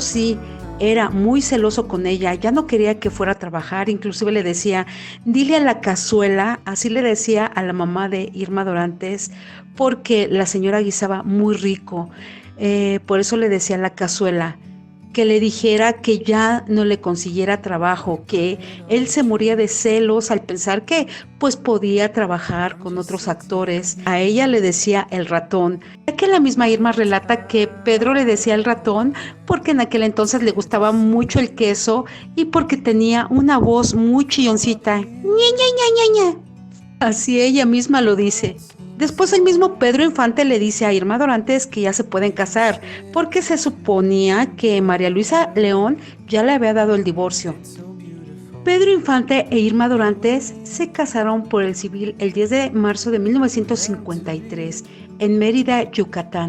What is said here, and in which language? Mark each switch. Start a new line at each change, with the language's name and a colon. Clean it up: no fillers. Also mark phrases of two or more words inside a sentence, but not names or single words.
Spanish: sí, era muy celoso con ella, ya no quería que fuera a trabajar, inclusive le decía: dile a la cazuela, así le decía a la mamá de Irma Dorantes, porque la señora guisaba muy rico, por eso le decía a la cazuela que le dijera que ya no le consiguiera trabajo, que él se moría de celos al pensar que pues podía trabajar con otros actores. A ella le decía el ratón, ya que la misma Irma relata que Pedro le decía el ratón porque en aquel entonces le gustaba mucho el queso y porque tenía una voz muy chilloncita. Ña, ña, ña, ña, ña. Así ella misma lo dice. Después el mismo Pedro Infante le dice a Irma Dorantes que ya se pueden casar, porque se suponía que María Luisa León ya le había dado el divorcio. Pedro Infante e Irma Dorantes se casaron por el civil el 10 de marzo de 1953 en Mérida, Yucatán.